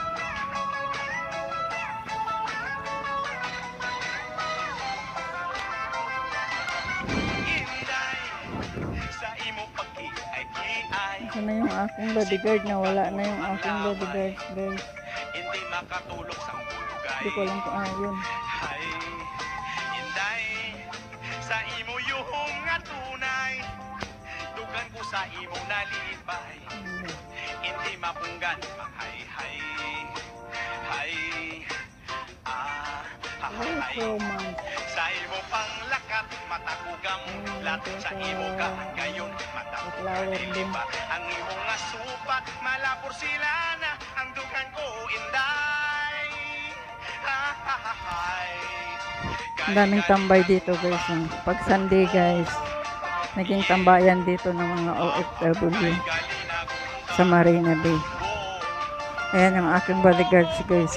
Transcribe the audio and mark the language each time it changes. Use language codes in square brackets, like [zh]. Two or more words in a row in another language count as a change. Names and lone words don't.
[tl] Ito na yung aking bodyguard na wala na yung aking bodyguard guys. Hindi makatulog sa bulugay. Hindi ko alam kung ano yun. [hil] Hay, inday, sa imo yung nga tunay, dugan ko sa imo nalipay, hindi mapunggan manghay-hay. Hay, sa imo panglakat, mata ko gamudlat, sa imo kagayon, mata ko galilipat, ang imo nga supat, malapor sila na, ang dugan ko inday. [tl] Ang daming tambay dito guys. Pag Sunday guys, naging tambayan dito ng mga OFW sa Marina Bay. Ayan yung aking bodyguards guys.